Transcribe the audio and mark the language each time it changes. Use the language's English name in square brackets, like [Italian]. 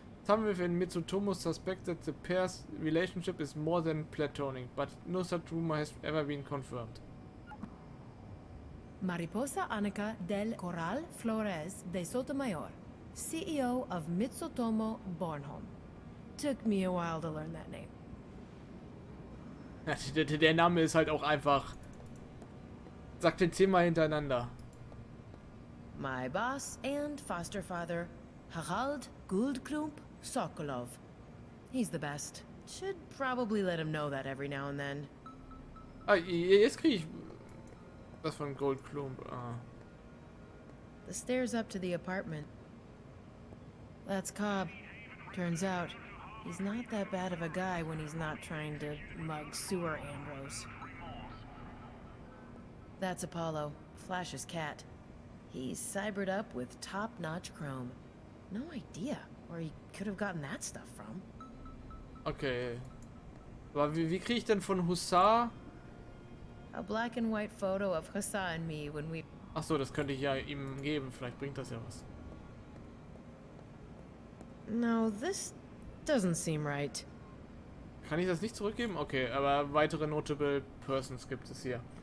[English] Some within Mitsutomo suspect that the pair's relationship is more than platonic, but no such rumor has ever been confirmed. Mariposa Annika del Corral Flores de Sotomayor, CEO of Mitsutomo Bornholm. Took me a while to learn that name. [German] Der Name ist halt auch einfach... Sag den 10-mal hintereinander. [English] My boss and foster father, Harald Guldklump Sokolov. He's the best. Should probably let him know that every now and then. [German] Ah, jetzt krieg ich... was von Goldklump. Ah. [English] The stairs up to the apartment. That's Cobb. Turns out, he's not that bad of a guy when he's not trying to mug Sewer Ambrose. That's Apollo, Flash's cat. He's cybered up with top-notch chrome. No idea where he could have gotten that stuff from. Okay. [German] Aber wie kriege ich denn von Hussar? [English] A black and white photo of Hussar and me when we... [German] Ach so, das könnte ich ja ihm geben. Vielleicht bringt das ja was. [English] No, this doesn't seem right. [German] Kann ich das nicht zurückgeben? Okay, aber weitere [English] notable persons [German] gibt es hier.